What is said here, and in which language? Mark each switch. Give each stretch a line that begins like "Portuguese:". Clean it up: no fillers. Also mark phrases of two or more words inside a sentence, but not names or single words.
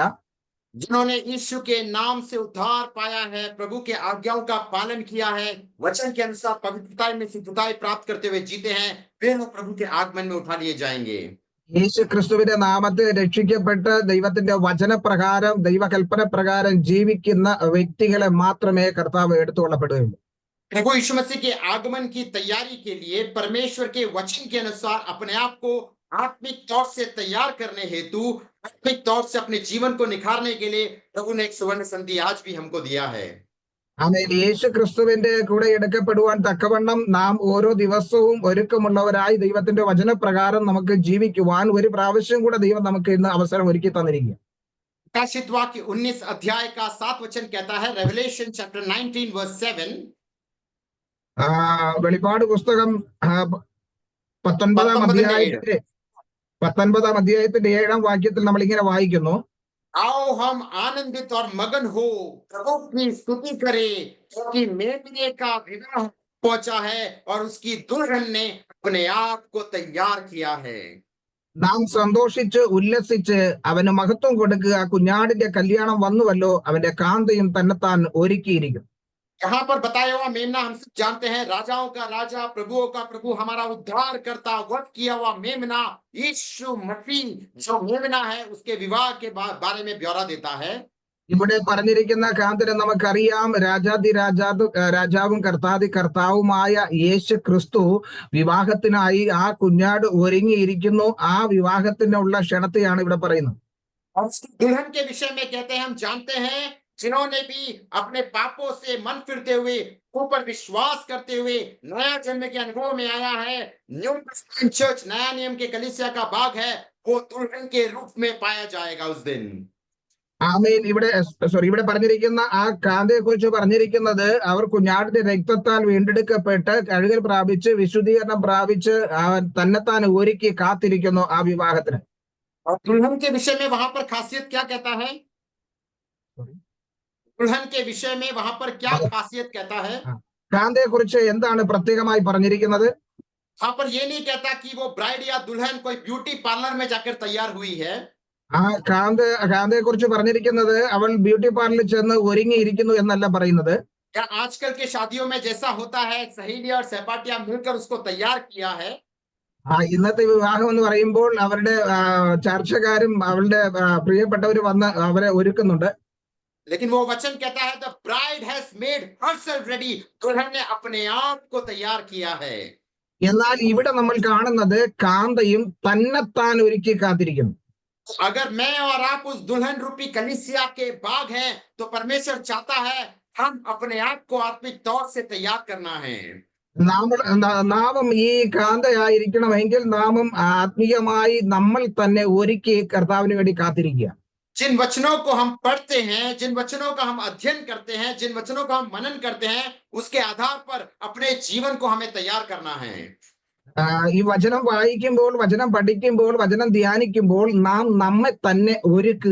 Hindi: जिन्होंने यीशु के नाम से उद्धार पाया है, प्रभु के आज्ञाओं का पालन किया है, वचन के अनुसार पवित्रता में शुद्धताई प्राप्त करते हुए जीते हैं, वे लोग प्रभु के आगमन में उठा लिए जाएंगे.
Malayalam: യേശു ക്രിസ്തുവിന്റെ നാമത്തിൽ രക്ഷിക്കപ്പെട്ട് ദൈവത്തിന്റെ വചനപ്രകാരം ദൈവകൽപ്പന പ്രകാരം ജീവിക്കുന്ന വ്യക്തികളെ മാത്രമേ കർത്താവ് എടുത്തുകൊള്ളപ്പെടുകയുള്ളൂ.
Hindi: प्रभु यीशु मसीह के आगमन की तैयारी के लिए परमेश्वर के वचन के अनुसार अपने आप को आत्मिक तौर से तैयार करने हेतु, आत्मिक तौर से अपने जीवन को निखारने के लिए प्रभु ने एक सुवर्ण संधि आज भी हमको दिया है.
Malayalam: യേശു ക്രിസ്തുവിന്റെ കൂടെ എടുക്കപ്പെടുവാൻ തക്കവണ്ണം നാം ഓരോ ദിവസവും ഒരുക്കമുള്ളവരായി ദൈവത്തിന്റെ വചനപ്രകാരം നമുക്ക് ജീവിക്കുവാൻ ഒരു പ്രാവശ്യം കൂടെ ദൈവം നമുക്ക് ഇന്ന് അവസരം ഒരുക്കി തന്നിരിക്കുക.
Hindi: प्रकाशित वाक्य 19 अध्याय का 7 वचन कहता है,
English: Revelation chapter 19 verse 7.
Malayalam: വെളിപ്പാട് പുസ്തകം 19 അധ്യായത്തിന്റെ 7 വാക്യത്തിൽ നമ്മൾ ഇങ്ങനെ വായിക്കുന്നു,
Hindi: आओ हम आनंदित और मगन हो प्रभु की स्तुति करें, क्योंकि मेमने का विवाह पहुंचा है और उसकी दुल्हन ने अपने आप को तैयार किया है.
Malayalam: നാം സന്തോഷിച്ച് ഉല്ലസിച്ച് അവന് മഹത്വം കൊടുക്കുക, കുഞ്ഞാടിന്റെ കല്യാണം വന്നുവല്ലോ, അവന്റെ കാന്തയും തന്നെത്താൻ ഒരുക്കിയിരിക്കും.
Hindi: यहाँ पर बताया हुआ मेमना हम सब जानते हैं, राजाओं का राजा, प्रभुओं का प्रभु, हमारा उद्धार करता, वध किया हुआ मेमना यीशु मसीह जो मेमना है, उसके विवाह के बारे में ब्यौरा देता है.
Malayalam: ഇവിടെ പറഞ്ഞിരിക്കുന്ന കാന്തനെ നമുക്കറിയാം, രാജാവും കർത്താവുമായ യേശു ക്രിസ്തു വിവാഹത്തിനായി ആ കുഞ്ഞാട് ഒരുങ്ങിയിരിക്കുന്നു. ആ വിവാഹത്തിനുള്ള ക്ഷണത്തെയാണ് ഇവിടെ പറയുന്നത്.
Hindi: दुल्हन के विषय में कहते हैं, हम जानते हैं जिन्होंने भी अपने पापों से मन फिरते हुए, ऊपर विश्वास करते हुए नया जन्म के अनुभव में आया है,
English: New Testament church
Hindi: नया नियम के कलीसिया का भाग है, वो दुल्हन के रूप में पाया जाएगा उस दिन.
Malayalam: ആമേൻ. ഇവിടെ പറഞ്ഞിരിക്കുന്ന ആ കാന്തയെ കുറിച്ച് പറഞ്ഞിരിക്കുന്നത്, അവർ കുഞ്ഞാടിന്റെ രക്തത്താൽ വീണ്ടെടുക്കപ്പെട്ട് കഴുകൽ പ്രാപിച്ച് വിശുദ്ധീകരണം പ്രാപിച്ച് തന്നെത്താൻ ഒരുക്കി കാത്തിരിക്കുന്നു ആ വിവാഹത്തിന്.
Hindi: और दुल्हन के विषय में वहां पर खासियत क्या कहता है? दुल्हन के विषय में वहां पर क्या खासियत कहता है?
Malayalam: കാന്തയെ കുറിച്ച് എന്താണ് പ്രത്യേകമായി പറഞ്ഞിരിക്കുന്നത്?
Hindi: वहां पर ये नहीं कहता कि वो ब्राइड या दुल्हन कोई
English: beauty parlour
Hindi: में जाकर तैयार हुई है.
Malayalam: ആ കാന്തയെ കുറിച്ച് പറഞ്ഞിരിക്കുന്നത് അവൾ
English: beauty parlour-il
Malayalam: ചെന്ന് ഒരുങ്ങിയിരിക്കുന്നു എന്നല്ല പറയുന്നത്.
Hindi: क्या आजकल के शादियों में जैसा होता है, सहेली और सहपाठियां मिलकर उसको तैयार किया है.
Malayalam: ഇന്നത്തെ വിവാഹം എന്ന് പറയുമ്പോൾ അവരുടെ ചർച്ചക്കാരും അവളുടെ പ്രിയപ്പെട്ടവരും വന്ന് അവരെ ഒരുക്കുന്നുണ്ട്.
Hindi: लेकिन वो वचन कहता है,
English: the bride has made herself ready.
Hindi: दुल्हन ने अपने आप को तैयार किया है.
Malayalam: എന്നാൽ ഇവിടെ നമ്മൾ കാണുന്നത് കാന്തയും തന്നെത്താൻ ഒരുക്കി കാത്തിരിക്കുന്നു.
Hindi: अगर मैं और आप उस दुल्हन रूपी कलीसिया के बाग हैं, तो परमेश्वर चाहता है हम अपने आप को आत्मिक तौर से तैयार करना है.
Malayalam: നാമം ഈ കാന്തയായിരിക്കണമെങ്കിൽ നാമം ആത്മീയമായി നമ്മൾ തന്നെ ഒരുക്കി കർത്താവിന് വേണ്ടി കാത്തിരിക്കുക.
Hindi: जिन वचनों को हम पढ़ते हैं, जिन वचनों का हम अध्ययन करते हैं, जिन वचनों का हम मनन करते हैं, उसके आधार पर अपने जीवन को हमें तैयार करना है.
Malayalam: ഈ വചനം വായിക്കുമ്പോൾ, വചനം പഠിക്കുമ്പോൾ, വചനം ധ്യാനിക്കുമ്പോൾ നാം നമ്മെ തന്നെ ഒരുക്കുക.